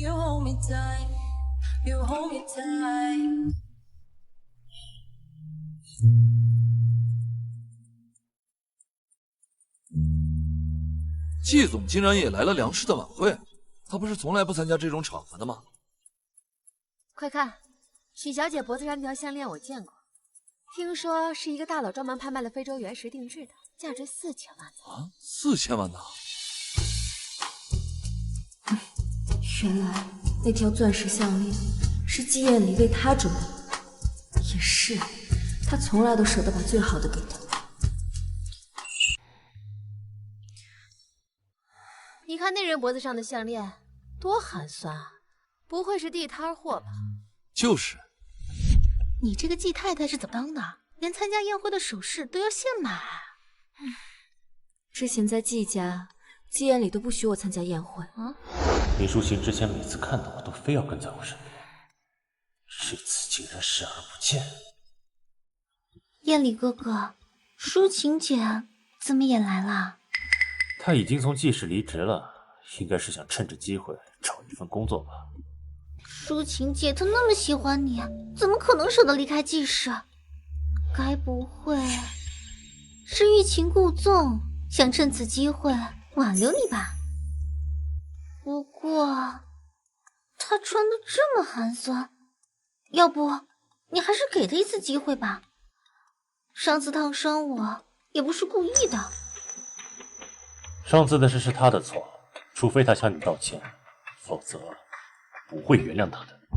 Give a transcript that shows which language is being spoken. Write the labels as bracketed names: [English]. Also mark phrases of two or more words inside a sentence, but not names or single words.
[Chinese] 季總竟然也來了梁氏的晚會，他不是從來不參加這種場合的嗎？快看，許小姐脖子上那條項鏈我見過，聽說是一個大佬專門拍賣了非洲原石定制的，價值4000萬。啊，4000萬呢？原來那條鑽石項鏈是季彥離為他準備的，也是，他從來都捨得把最好的給他。你看那人脖子上的項鏈，多寒酸啊！不會是地攤貨吧？就是。你這個季太太是怎麼當的？連參加宴會的首飾都要現買？之前在季家，季彥裡都不許我參加宴會。李淑琴之前每次看到我都非要跟在我身邊，這次竟然視而不見。彥裡哥哥，淑琴姐怎麼也來了？她已經從季氏離職了，應該是想趁着機會找一份工作吧。淑琴姐她那麼喜歡你，怎麼可能捨得離開季氏？該不會是欲擒故縱，想趁此機會挽留你吧？不過她穿得這麼寒酸，要不你還是給她一次機會吧？上次燙傷我也不是故意的。上次的事是他的錯，除非他向你道歉，否則不會原諒他的。